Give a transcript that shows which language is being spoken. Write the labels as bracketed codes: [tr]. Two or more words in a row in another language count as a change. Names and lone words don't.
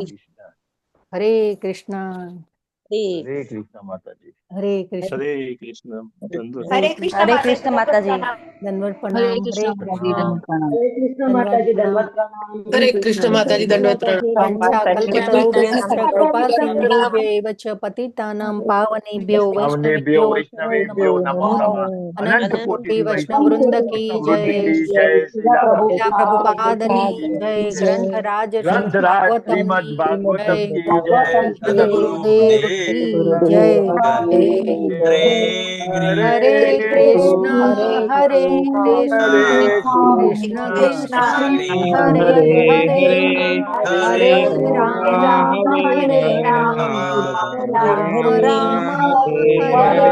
[gu] હરે કૃષ્ણ. હરે કૃષ્ણ માતાજી. હરે કૃષ્ણ. હરે કૃષ્ણ હરે કૃષ્ણ હરે કૃષ્ણ માતાજી. દંડવત હરે પ્રણામ. કૃષ્ણ માતાજી, દંડવત પ્રણામ. હરે કૃષ્ણ માતાજી દંડવત પ્રણામ. હરે કૃષ્ણ માતાજી દંડવત પ્રણામ. [sa] वांछाकल्पतरुभ्यश्च कृपा सिंधुभ्यैव च पतितानां पावनेभ्यो પાવનેભ્યો વૈષ્ણવેભ્યો वैष्णवेभ्यो नमो नमः. [hi] अनंत कोटी वैष्णववृंद की जय. [gu] શ્રીલા શ્રીલા પ્રભુપાદની જય. ગ્રંથરાજ શ્રીમદ શ્રીમદ ભાગવતમ ભાગવતમ [hi] की जय. सद्गुरुदेव की जय. [sa] हरे कृष्ण हरे कृष्ण कृष्ण कृष्ण हरे हरे हरे राम हरे राम राम राम हरे